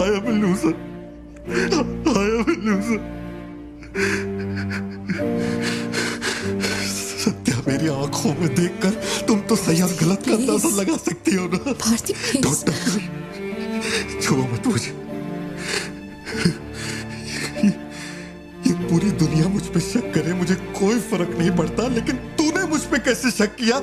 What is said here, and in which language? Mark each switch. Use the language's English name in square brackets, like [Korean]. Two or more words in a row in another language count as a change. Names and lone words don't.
[English] I am a loser. I am a loser. [Hindi] सत्या, मेरी आंखों में देखकर तुम तो सही और गलत का अंदाजा लगा सकती हो ना। भारती, छुओ मत मुझे। ये पूरी दुनिया मुझ पे शक करे, मुझे कोई फर्क नहीं पड़ता, लेकिन तूने मुझ पे कैसे शक किया?